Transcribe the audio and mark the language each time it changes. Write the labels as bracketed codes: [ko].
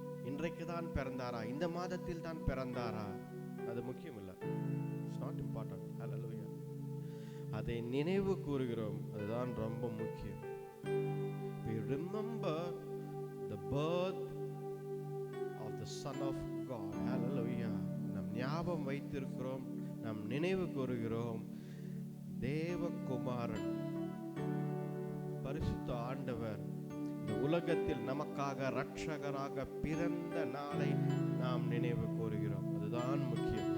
[ta] இன்றைக்கு தான் பிறந்தாரா, இந்த மாதத்தில் தான் பிறந்தாரா, அது முக்கியம் இல்லை. [en] It's not important. [ta] ஹல்லேலூயா. அதை நினைவு கூறுகிறோம், அதுதான் ரொம்ப முக்கியம். [en] We remember the birth of the Son of God. Hallelujah. [ta] நாம் ஞாபகம் வைத்திருக்கிறோம், நாம் நினைவு கூறுகிறோம். தேவகுமாரன் பரிசுத்த ஆண்டவர் இந்த உலகத்தில் நமக்காக இரட்சகராக பிறந்த நாளை நாம் நினைவு கூறுகிறோம். அதுதான் முக்கியம்.